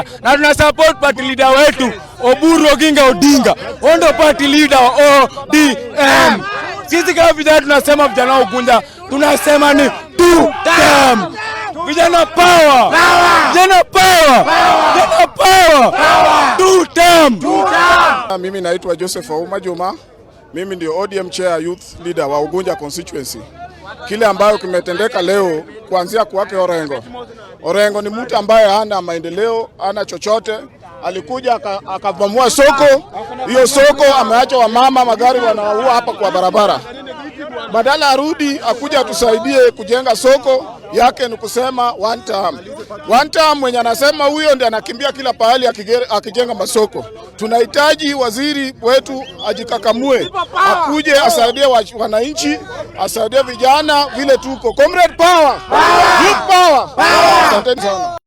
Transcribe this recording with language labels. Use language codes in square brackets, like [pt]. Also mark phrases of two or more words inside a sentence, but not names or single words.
[sw] Na tuna support [en] party leader [sw] wetu Oburu Oginga Odinga. Wao ndio [en] party leader [sw] wa ODM. Sisi kama vijana tunasema vijana wa Ugunja tunasema ni [en] two term. [sw] Vijana power. Vijana power. Vijana power. [en] Two term. [sw] Mimi naitwa Joseph Ouma Juma. Mimi ndio ODM [en] chair youth leader [sw] wa Ugunja constituency. Kile ambayo kimetendeka leo kuanzia kwake Orengo ni mtu ambaye hana maendeleo, hana chochote. Alikuja akavamua soko. Hiyo soko ameacha wamama magari wanaua hapa kwa barabara. Badala arudi akuja tusaidie kujenga soko yake, ni kusema [en] one term. One term [sw] mwenye anasema huyo ndiye anakimbia kila pahali akijenga masoko. Tunahitaji waziri wetu ajikakamue, akuje asaidie wananchi, asaidie vijana vile tuko. [en] Comrade power! Youth power! [sw] Asanteni sana.